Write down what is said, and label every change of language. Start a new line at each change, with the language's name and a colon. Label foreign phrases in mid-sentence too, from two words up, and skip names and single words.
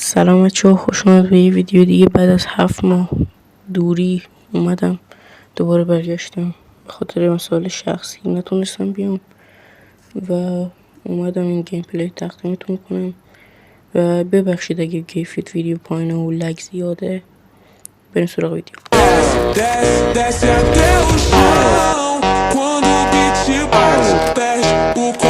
Persian: سلام بچه ها، خوش اومد به یه ویدیو دیگه. بعد از 7 ماه دوری اومدم، دوباره برگشتم. به خاطر مسائل شخصی نتونستم بیام و اومدم این
English: gameplay
Persian: تقدیمتون کنم و ببخشید اگه کیفیت ویدیو پایینه و لگ زیاده. بریم سراغ ویدیو.
Portuguese: Desce até o chão quando o beat bate, perde o